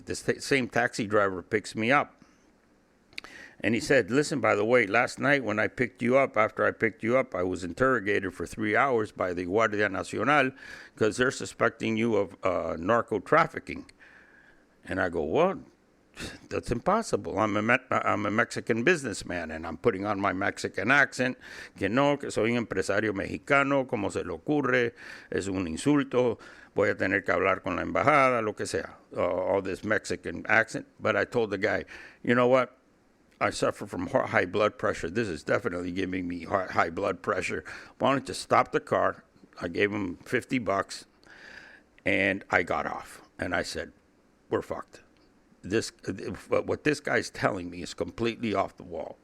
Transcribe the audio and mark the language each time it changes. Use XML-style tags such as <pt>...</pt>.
<en>The same taxi driver picks me up. And he said, listen, by the way, last night when I picked you up, after I picked you up, I was interrogated for 3 hours by the Guardia Nacional because they're suspecting you of narco trafficking. And I go, what? That's impossible. I'm a Mexican businessman, and I'm putting on my Mexican accent.</en> <es>Que no, que soy un empresario mexicano, como se le ocurre, es un insulto, voy a tener que hablar con la embajada, lo que sea.</es> <en>All this Mexican accent. But I told the guy, you know what? I suffer from high blood pressure. This is definitely giving me high blood pressure. Why don't you stop the car? I gave him $50, and I got off. And I said, we're fucked. What this guy's telling me is completely off the wall.</en>